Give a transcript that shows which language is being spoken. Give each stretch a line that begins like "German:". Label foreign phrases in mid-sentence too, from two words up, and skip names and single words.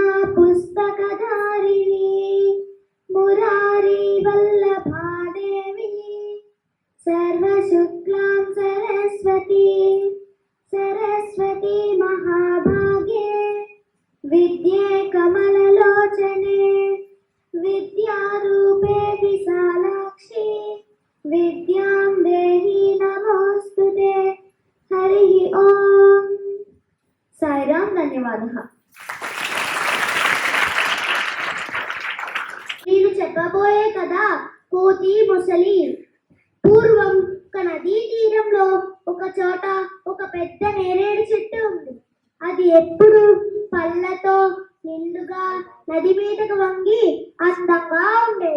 Sanskrit: पुस्तकधारिणी, मुरारी वल्लभा देवी सर्वशुक्लां सरस्वती, सरस्वती महाभागे विद्ये कमललोचने, विद्यारूपे विशालाक्षी विद्यां देहि नमोऽस्तुते। हरिः ओम्। साईराम। धन्यवादः।
Telugu: నేను చెప్పబోయే కథ కోతి మొసలి. పూర్వం ఒక నదీ తీరంలో ఒక చోట ఒక పెద్ద నేరేడు చెట్టు ఉంది. అది ఎప్పుడు పళ్ళతో నిండుగా నది మీదకు వంగి అందంగా ఉండేది.